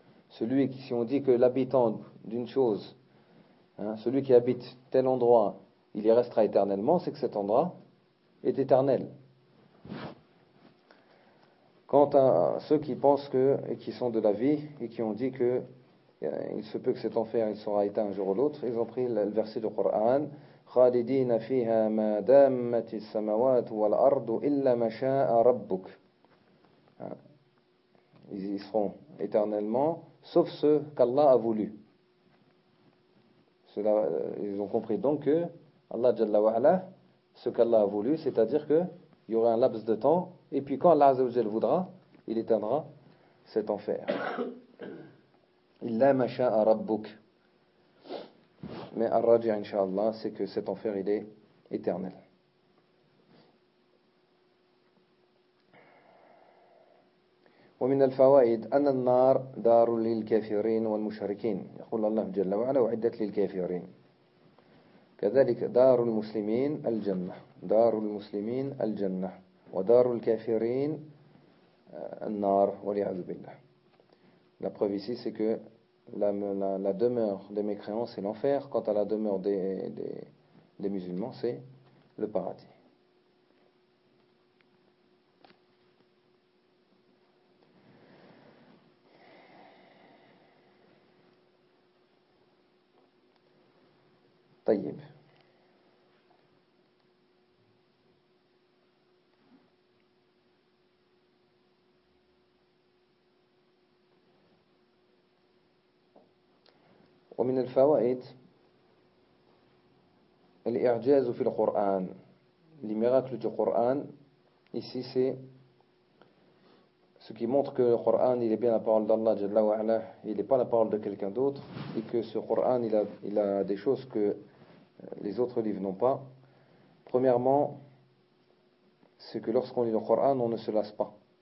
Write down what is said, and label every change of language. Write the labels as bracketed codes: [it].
[fr] Celui qui, si on dit que l'habitant d'une chose, celui qui habite tel endroit, il y restera éternellement, c'est que cet endroit est éternel. Quant à ceux qui pensent que, et qui sont de la vie, et qui ont dit que il se peut que cet enfer il sera éteint un jour ou l'autre, ils ont pris le verset du Coran. [ar] خالدين فيها ما دامت السماوات والأرض إلا ما شاء ربك. [fr] Ils y seront éternellement, sauf ce qu'Allah a voulu. Cela, ils ont compris donc que Allah Jalla wa'ala, ce qu'Allah a voulu, c'est-à-dire qu'il y aura un laps de temps, et puis quand Allah Azza wa Jalla voudra, il éteindra cet enfer. [ar] إلا ما شاء ربك. [fr] Mais Ar-Rajih, Inch'Allah, c'est que cet enfer, il est éternel. « [ar] ومن الفوائد أن النار دار للكافرين والمشركين، يقول الله جل وعلا وعدت للكافرين، كذلك دار المسلمين الجنة، دار المسلمين الجنة، ودار الكافرين النار والعياذ بالله. [fr] La preuve ici c'est que la demeure des mécréants c'est l'enfer, quant à la demeure des musulmans c'est le paradis. [ar] طيب. ومن الفوائد الإعجاز في القرآن، [fr] les miracles du Coran. Ici c'est ce qui montre que le Coran il est bien la parole d'Allah Jalla wa Ala, il n'est pas la parole de quelqu'un d'autre, et que ce Coran il a des choses que les autres livres n'ont pas. Premièrement, c'est que lorsqu'on lit le Coran, on ne se lasse pas.